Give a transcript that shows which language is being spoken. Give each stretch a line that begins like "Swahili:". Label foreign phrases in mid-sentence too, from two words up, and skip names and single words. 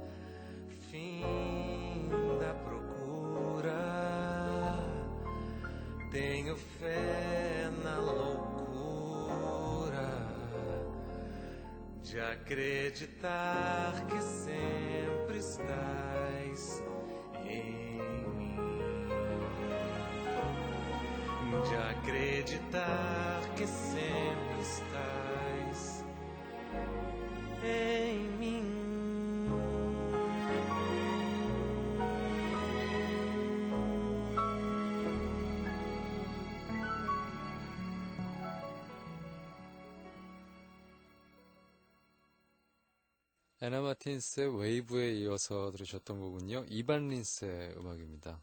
Portuguese: Fim da procura, tenho fé na loucura de acreditar que sempre estás em mim. de acreditar que sempre estás em mim.
Korean: 애나 마틴스의 웨이브에 이어서 들으셨던 곡은요, 이반 린스의 음악입니다.